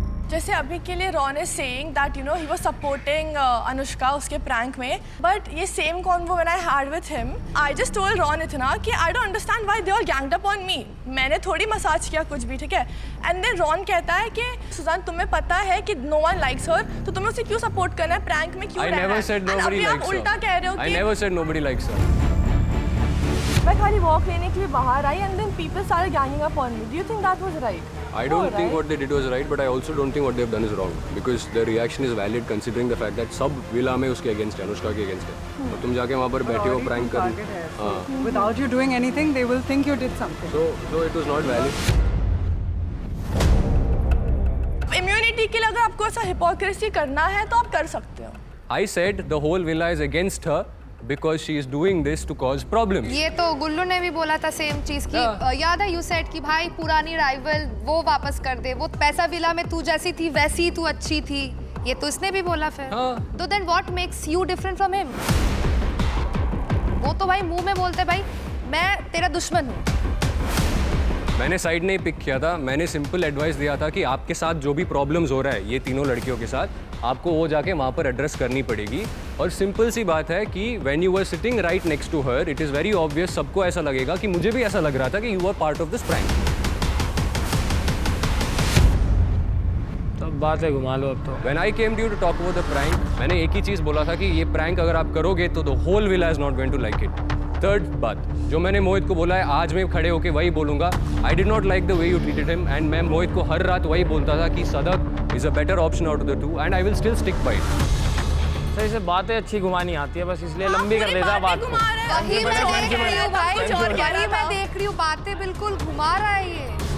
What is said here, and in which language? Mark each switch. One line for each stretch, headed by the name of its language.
Hindi: जैसे अभी के लिए
English: Ron is saying that you know he was supporting Anushka
Hindi: उसके प्रैंक में,
English: but ये same convo when I had with him, I just told Ron
Hindi: इतना कि
English: I don't understand why they are ganged up on me.
Hindi: मैंने थोड़ी massage किया कुछ भी, ठीक है?
English: and then
Hindi: रॉन कहता है कि सुजान तुम्हें पता है कि
English: no one likes her,
Hindi: तो तुम्हें उसे क्यों सपोर्ट करना है, प्रैंक में क्यों रहना है?
English: I never said nobody likes her.
Hindi: उल्टा कह रहे हो
English: I
Hindi: कि
English: never said nobody likes her.
Hindi: मैं खाली वॉक लेने के लिए बाहर आई
English: And then people started ganging up on me. Do you think that was right? I don't think what they did was right, but I also don't think what they've done is wrong, because their reaction is valid considering the fact that
Hindi: सब villa में उसके against है, अनुष्का के against है, और तुम जाके वहाँ पर बैठे हो प्रैंक कर। हाँ।
English: Without you doing anything, they will think you did something. So it was not valid.
Hindi: Immunity के लिए अगर आपको ऐसा हिपोक्रेसी करना है तो आप कर सकते हो।
English: I said the whole villa is against her because she is doing this to cause problems.
Hindi: ये तो गुल्लू ने भी बोला था सेम चीज की। याद है
English: you said
Hindi: कि भाई पुरानी राइवल वो वापस कर दे, वो पैसा विला में तू जैसी थी वैसी तू अच्छी थी, ये तो इसने भी बोला फिर। तो
English: Then what makes you different from him?
Hindi: वो तो भाई मुंह में बोलते भाई मैं तेरा दुश्मन हूँ। मैंने साइड नहीं पिक किया था, मैंने सिंपल एडवाइस दिया था कि आपके साथ जो भी प्रॉब्लम्स हो रहा है ये तीनों लड़कियों के साथ, आपको वो जाके वहाँ पर एड्रेस करनी पड़ेगी। और सिंपल सी बात है कि
English: when you were sitting right next to her, it is very obvious,
Hindi: सबको ऐसा लगेगा कि मुझे भी ऐसा लग रहा था कि
English: You are part of this prank.
Hindi: तब बात है, घुमा लो अब तो।
English: When I came to you to talk about the prank,
Hindi: मैंने एक ही चीज़ बोला था कि ये प्रैंक अगर आप करोगे तो
English: the whole villa is not going to like it.
Hindi: Third बात जो मैंने मोहित को बोला है, आज मैं खड़े होके वही बोलूँगा,
English: I did not like the way you treated him, and
Hindi: मैं मोहित को हर रात वही बोलता था कि
English: सदक is a better option out of the two, and I will still stick by it.
Hindi: सही से बातें अच्छी घुमानी आती है, बस इसलिए लंबी कर देता बात को। वही मैं देख रही हूँ भाई, वही मैं देख रही हूँ, बातें बिल्कुल घुमा रहा है ये।